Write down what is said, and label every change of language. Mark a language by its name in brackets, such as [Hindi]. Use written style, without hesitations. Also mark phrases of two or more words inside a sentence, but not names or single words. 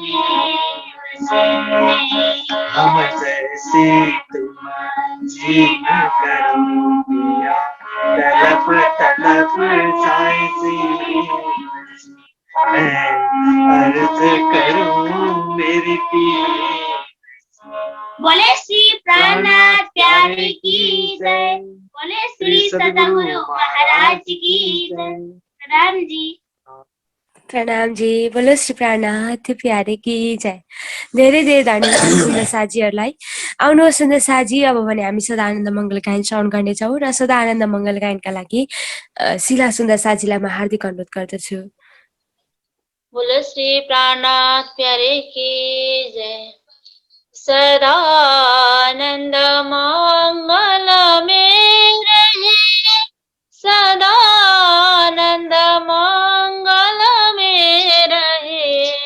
[Hindi] हम जैसे तुम जी न करूं पिया, तलप तलप जाए मैं अर्ज करूं मेरी पिया। बोले श्री प्राणनाथ प्यारे की जय, बोले श्री सतगुरु महाराज की जय। राम जी प्रणाम जी, बोलो श्री प्राणनाथ प्यारे की जय। [Nepali] धेरै धेरै धन्यवाद सुन्दर साथीहरूलाई। आउनुहोस् सुन्दर साथी, अब भने हामी सदानन्द मङ्गल गायन श्रवण गर्नेछौँ र सदानन्द मङ्गल गायनका लागि शिला सुन्दर साथीलाई म हार्दिक अनुरोध गर्दछु। [Hindi] बोलो श्री प्राणनाथ प्यारे की जय। सदानंद मंगल में रहे, सदानंद मंगल में रहे,